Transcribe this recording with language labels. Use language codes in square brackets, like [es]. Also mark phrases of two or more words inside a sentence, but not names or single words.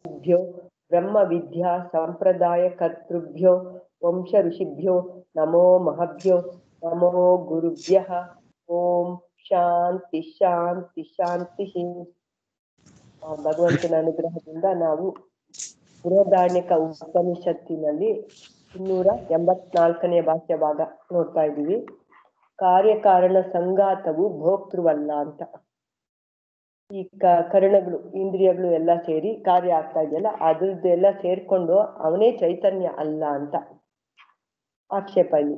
[sa] ऋषिभ्यो ब्रह्म विद्या संप्रदाय कर्तृभ्यो वंश ऋषिभ्यो नमो महभ्यो नमो गुरुभ्यः ओम ಶಾಂತಿ ಶಾಂತಿ ಶಾಂತಿ. [kn] ಭಗವಂತನ ಅನುಗ್ರಹದಿಂದ ನಾವು ಬೃಹದಾರಣ್ಯಕ ಉಪನಿಷತ್ತಿನಲ್ಲಿ 284ನೇ ಭಾಷ್ಯ ಭಾಗ ನೋಡ್ತಾ ಇದ್ದೀವಿ. ಕಾರ್ಯಕಾರಣ ಸಂಘಾತವು ಭೋಕ್ತೃವಲ್ಲ ಅಂತ. ಈ ಕರಣಗಳು ಇಂದ್ರಿಯಗಳು ಎಲ್ಲ ಸೇರಿ ಕಾರ್ಯ ಆಗ್ತಾ ಇದೆಯಲ್ಲ, ಅದ್ರದ್ದೆಲ್ಲ ಸೇರ್ಕೊಂಡು ಅವನೇ ಚೈತನ್ಯ ಅಲ್ಲ ಅಂತ ಆಕ್ಷೇಪ ಇಲ್ಲಿ.